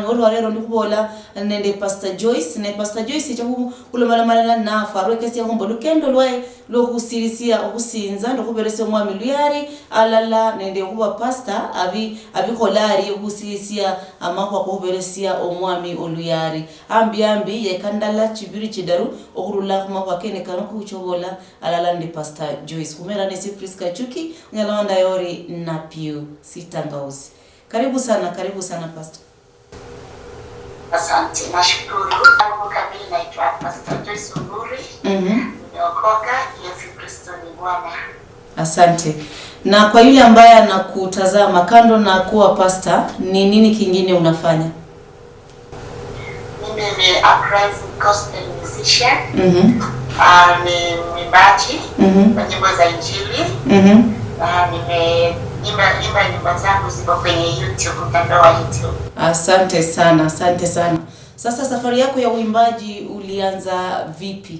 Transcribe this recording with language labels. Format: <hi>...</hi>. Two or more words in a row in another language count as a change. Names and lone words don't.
<luy>oro rero ndikubola nende Pastor Joyce ne Pastor Joyce cyo kulomala malala na farwekesi yagombo lukendo lwaye lo kusirisia okusinza ndokuberese mwami luyari alala nende kuba pastor abikolari okusirisia amakwa kuberesia omwami oluyari ambi yekandala chibiri chidaru okurula kumakwa kene kanu kuchobola alala ndi Pastor Joyce kumera nesi Priska Chuki nyalawanda yori na Piu Sitangauzi.</luy> <sw>Karibu sana Pastor. Asante, nashukuru. Mungu kamili naitwa Pastor Joyce Unguri. Nimeokoka, Yesu Kristo ni Bwana. Asante. Na kwa yule ambaye anakutazama kando na kuwa pastor, ni nini kingine unafanya? Mimi ni</sw> <en>a praise gospel musician.</en> <sw>Ni mwimbaji wa nyimbo za Injili. Nimeimba nyimbo zangu ziko kwenye YouTube, mtandao wa YouTube. Asante sana. Sasa safari yako ya uimbaji ulianza vipi?</sw>